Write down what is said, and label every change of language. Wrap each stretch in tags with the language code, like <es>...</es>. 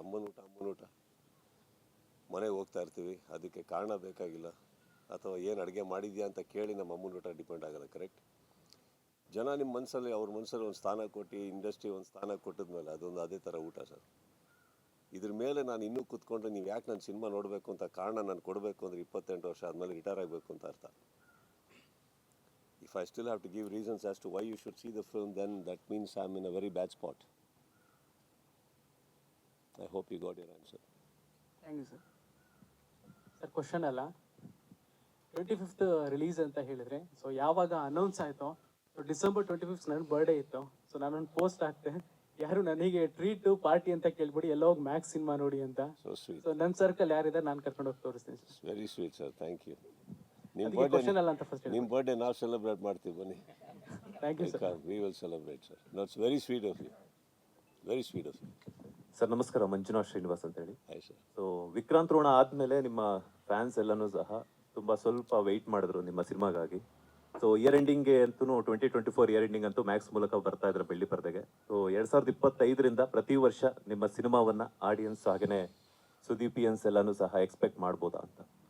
<kn>ಅಮ್ಮನ ಊಟ ಮನೆಗೆ ಹೋಗ್ತಾ ಇರ್ತೀವಿ, ಅದಕ್ಕೆ ಕಾರಣ ಬೇಕಾಗಿಲ್ಲ, ಅಥವಾ ಏನು ಅಡುಗೆ ಮಾಡಿದ್ಯಾ ಅಂತ ಕೇಳಿ ನಮ್ಮ ಅಮ್ಮನ ಊಟ ಡಿಪೆಂಡ್ ಆಗೋಲ್ಲ, ಕರೆಕ್ಟ್. ಜನ ನಿಮ್ಮ ಮನಸ್ಸಲ್ಲಿ, ಅವ್ರ ಮನಸ್ಸಲ್ಲಿ ಒಂದು ಸ್ಥಾನ ಕೊಟ್ಟು, ಇಂಡಸ್ಟ್ರಿ ಒಂದು ಸ್ಥಾನ ಕೊಟ್ಟಿದ್ಮೇಲೆ ಅದೊಂದು ಅದೇ ಥರ ಊಟ ಸರ್. ಇದ್ರ ಮೇಲೆ ನಾನು ಇನ್ನೂ ಕೂತ್ಕೊಂಡ್ರೆ ನೀವು ಯಾಕೆ ನಾನು ಸಿನಿಮಾ ನೋಡಬೇಕು ಅಂತ ಕಾರಣ ನಾನು ಕೊಡಬೇಕು ಅಂದರೆ 28 ವರ್ಷ ಆದಮೇಲೆ ರಿಟೈರ್ ಆಗಬೇಕು ಅಂತ ಅರ್ಥ.</kn> <en>If I still have to give reasons as to why you should see the film, then that means I'm in a very bad spot. I hope you got your answer. Thank you sir.</en> <kn>Sir question ಅಲ್ಲ, 25th release ಅಂತ ಹೇಳಿದ್ರೆ, so ಯಾವಾಗ announce ಆಯಿತು, so December 25th ನನ್ನ birthday ಇತ್ತು. So ನಾನೊಂದು post ಹಾಕ್ತೆ, ಯಾರು ನನಗೆ ಟ್ರೀಟ್ ಪಾರ್ಟಿ ಅಂತ ಕೇಳ್ಬಿಡಿ, ಎಲ್ಲ ಹೋಗಿ ಮ್ಯಾಕ್ಸ್ ಸಿನಿಮಾ ನೋಡಿ ಅಂತ.</kn> <en>So sweet.</en> <kn>ಸೊ ನನ್ನ ಸರ್ಕಲ್ ಯಾರಿದೆ ನಾನು ಕರ್ಕೊಂಡು ಹೋಗಿ ತೋರಿಸ್ತೀನಿ sir.</kn> <en>Very sweet sir, thank you.</en> <kn>Question ಅಲ್ಲ ಅಂತ ಫಸ್ಟ್ ನಿಮ್ಮ ಬರ್ಡೇ ನಾವು ಸೆಲೆಬ್ರೇಟ್ ಮಾಡ್ತೀವಿ, ಬನ್ನಿ.</kn> <en>Thank you sir. We will celebrate sir. No, it's very sweet of you. Very sweet of you.</en> <kn>Sir ನಮಸ್ಕಾರ, ಮಂಜುನಾಥ್ ಶ್ರೀನಿವಾಸ್ ಅಂತ ಹೇಳಿ. ಆಯ್ತು ಸರ್. ಸೊ ವಿಕ್ರಾಂತ್ ರೋಣ ಆದಮೇಲೆ ನಿಮ್ಮ ಫ್ಯಾನ್ಸ್ ಎಲ್ಲನೂ ಸಹ ತುಂಬ ಸ್ವಲ್ಪ ವೆಯ್ಟ್ ಮಾಡಿದ್ರು ನಿಮ್ಮ ಸಿನಿಮಾಗಾಗಿ. ಸೊ ಇಯರ್ ಎಂಡಿಂಗ್ಗೆ ಅಂತೂ 2024 ಇಯರ್ ಎಂಡಿಂಗ್ ಅಂತೂ ಮ್ಯಾಕ್ಸ್ ಮೂಲಕ ಬರ್ತಾ ಇದ್ದಾರೆ ಬೆಳ್ಳಿ ಪರದೆಗೆ. ಸೊ 2025ರಿಂದ ಪ್ರತಿ ವರ್ಷ ನಿಮ್ಮ ಸಿನಿಮಾವನ್ನು ಆಡಿಯನ್ಸ್ ಹಾಗೆಯೇ ಸುದೀಪಿಯನ್ಸ್ ಎಲ್ಲನೂ ಸಹ ಎಕ್ಸ್ಪೆಕ್ಟ್ ಮಾಡ್ಬೋದಾ ಅಂತ.</kn>